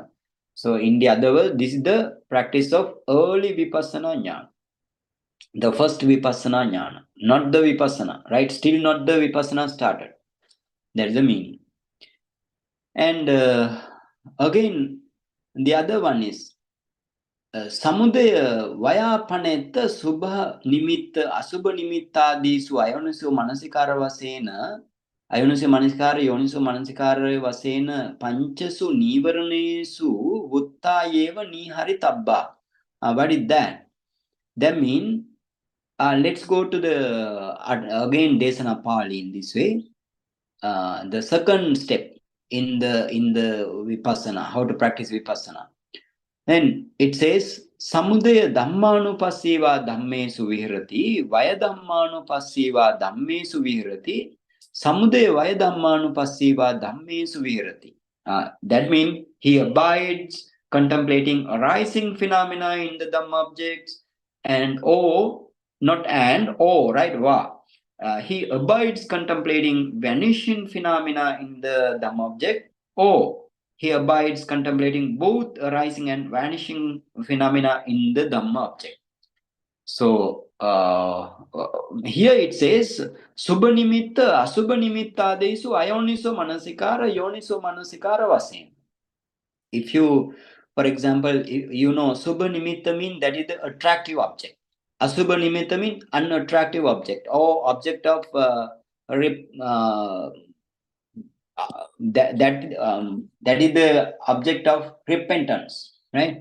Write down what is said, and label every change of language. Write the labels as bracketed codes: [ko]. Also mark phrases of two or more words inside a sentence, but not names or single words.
[en] So in the other words, this is the practice of early [pi] Vipassana Jnana. [en] The first [pi] Vipassana Jnana, [en] not the Vipassana, right? Still not the Vipassana started. That's the meaning. And again, the other one is [pi] Samudaya Vayapaneta Subha Nimitta Asubha Nimittadisu Ayoniso Manasikara Vasena Ayoniso Manasikara Yoniso Manasikara Vasena Panchasu Nīvaraṇesu Vuttayeva Nihari Tabba. [en] What is that? That means let's go to the again Desana Pali in this way. The second step in the Vipassana, how to practice Vipassana. Then it says, [pi] Samudaya Dhammānupassīvā dhammesu vihirati, Vaya Dhammānupassīvā dhammesu vihirati, Samudaya Vaya Dhammānupassīvā dhammesu vihirati. [en] That means he abides contemplating arising phenomena in the Dhamma objects, and right? He abides contemplating vanishing phenomena in the Dhamma object, or he abides contemplating both arising and vanishing phenomena in the Dhamma object. So here it says, [pi] Subha nimitta, Asubha nimittadesu ayoniso manasikara, yoniso manasikara vasen. [en] If you, for example, you know, [pi] Subha nimitta [en] means that is the attractive object. [pi] Asubha nimitta [en] means unattractive object, or object of that is the object of repentance, right?